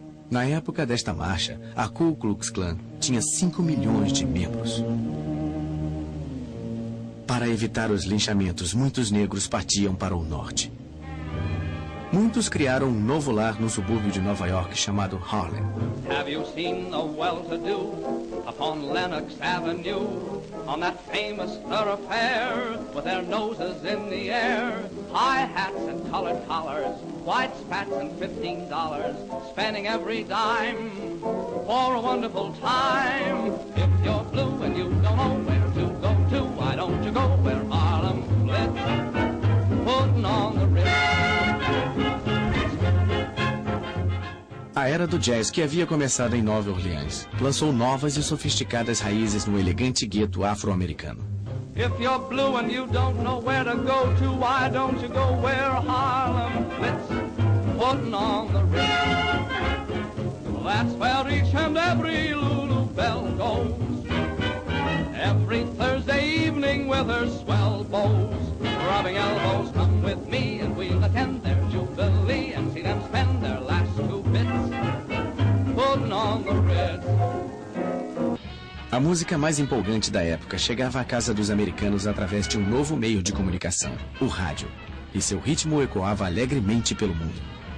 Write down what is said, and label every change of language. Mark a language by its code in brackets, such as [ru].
[pt] Na época desta marcha, a Ku Klux Klan tinha 5 milhões de membros. Para evitar os linchamentos, muitos negros partiam para o norte. Muitos criaram um novo lar no subúrbio de Nova York chamado Harlem. [en] Have you seen the well-to-do upon Lenox Avenue, on that famous thoroughfare, with their noses in the air, high hats and colored collars, white spats and $15, spending every dime for a wonderful time. If you're blue and you don't know where to go to, why don't you go where Harlem flits, putting on the Ritz. [pt] A era do jazz, que havia começado em Nova Orleans, lançou novas e sofisticadas raízes no elegante gueto afro-americano. [en] If you're blue and you don't know where to go to, why don't you go where Harlem flits, putting on the Ritz. That's where each and every Lulu Belle goes, every Thursday evening with her swell bows, rubbing elbows. Come with me and we'll attend their jubilee and see them spend their last 2 bits, putting on the Ritz. [pt] A música mais empolgante da época chegava à casa dos americanos através de um novo meio de comunicação, o rádio, e seu ritmo ecoava alegremente pelo mundo.